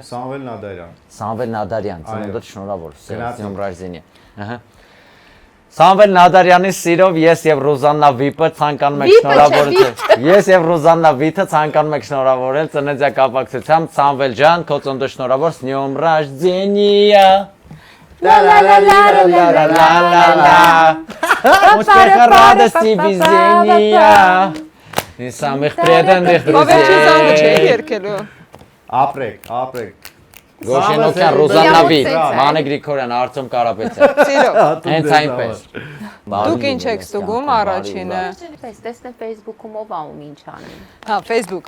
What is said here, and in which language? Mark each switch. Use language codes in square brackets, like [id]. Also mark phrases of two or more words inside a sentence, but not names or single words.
[hy] Սամվել Նադարյան։ Սամվել Նադարյան, ծնունդդ շնորհավոր։ С Գնացինք։ [ru] днём рождения։ [hy] Ահա։ Սամվել Նադարյանի սիրով ես եւ Ռուզաննա Վիպը ցանկանում ենք շնորհավորել։ Ես եւ Ռուզաննա Վիթը ցանկանում ենք շնորհավորել ծննդյա կապակցությամբ Սամվել ջան, քո ծնունդը շնորհավոր, [ru] с днём рождения։ Ла ла ла ла ла ла ла. Успеха, радости, везения. И самых преданных [hy] Վերջին զանգը չէի [ru] друзей։ [hy] երկելու։ Ապրեք։ Գոշենոկյան, Ռուզաննա Վիթ, Մանե Գրիգորյան, Արծոմ Կարապետյան։ Սիրո։ Հենց այնպես։ Դուք ինչ եք ստուգում առաջինը։ Պես տեսնեմ Facebook-ում ով ա ում ինչ անում։ Հա, Facebook-ը։